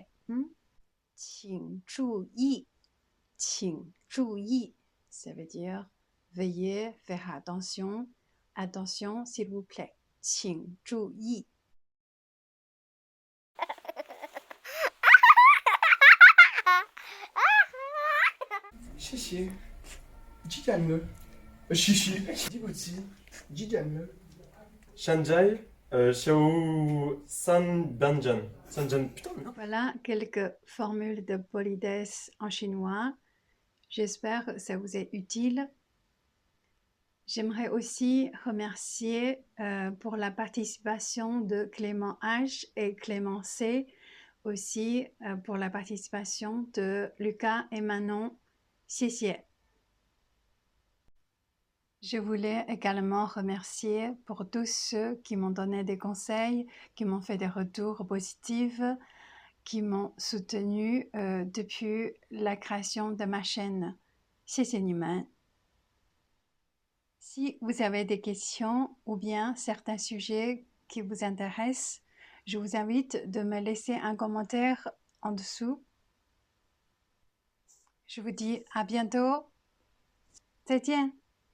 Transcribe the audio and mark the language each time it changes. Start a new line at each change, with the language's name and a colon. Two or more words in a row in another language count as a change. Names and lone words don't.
Chinese: 请注意, 请注意,
French: ça veut dire veuillez faire attention, attention s'il vous plaît.
Chinese: 请注意. 谢谢，几点了？谢谢，对不起，几点了？现在下午 3点，3点，
French: putain, non. Voilà quelques formules de politesse en chinois. J'espère que ça vous est utile. J'aimerais aussi remercier pour la participation de Clément H et Clément C, aussi pour la participation de Lucas et Manon.
Chinese: 谢谢.
French: Je voulais également remercier pour tous ceux qui m'ont donné des conseils, qui m'ont fait des retours positifs, qui m'ont soutenu depuis la création de ma chaîne.
Chinese: 谢谢你们.
French: Si vous avez des questions ou bien certains sujets qui vous intéressent, je vous invite de me laisser un commentaire en dessous. Je vous dis à bientôt.
Chinese: 再见.